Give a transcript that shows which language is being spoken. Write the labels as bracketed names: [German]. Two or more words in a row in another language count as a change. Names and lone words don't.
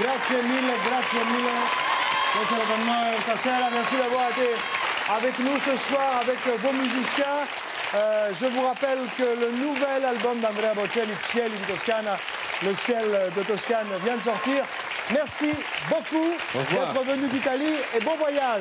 [Italian] Grazie mille, grazie mille. Questo per noi stasera. [French] Merci d'avoir été avec nous ce soir, avec vos musiciens. Je vous rappelle que le nouvel album d'Andrea Bocelli, Cieli di Toscana, le ciel de Toscane, vient de sortir. Merci beaucoup d'être venu d'Italie et bon voyage.